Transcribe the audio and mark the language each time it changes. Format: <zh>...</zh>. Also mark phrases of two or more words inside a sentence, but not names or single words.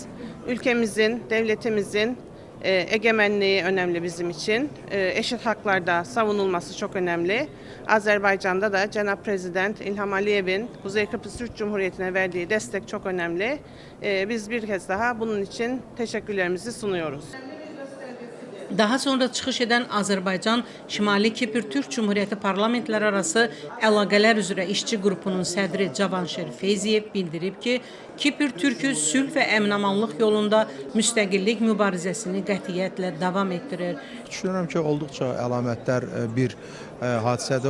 <tr>Ülkemizin, devletimizin egemenliği önemli bizim için. Eşit haklarda savunulması çok önemli. Azerbaycan'da da Cenab-ı Prezident İlham Aliyev'in Kuzey Kıbrıs Türk Cumhuriyeti'ne verdiği destek çok önemli. Biz bir kez daha bunun için teşekkürlerimizi sunuyoruz.</tr> <az>Daha sonra çıxış edən Azərbaycan Şimali Kipr Türk Cumhuriyyəti parlamentlərarası əlaqələr üzrə işçi qrupunun sədri Cavanşir Feyziyev bildirib ki, Kipr Türkü sülh və əmin-amanlıq yolunda müstəqillik mübarizəsini qətiyyətlə davam etdirir. Düşünürəm ki, olduqca əlamətdar bir hadisədir.</az>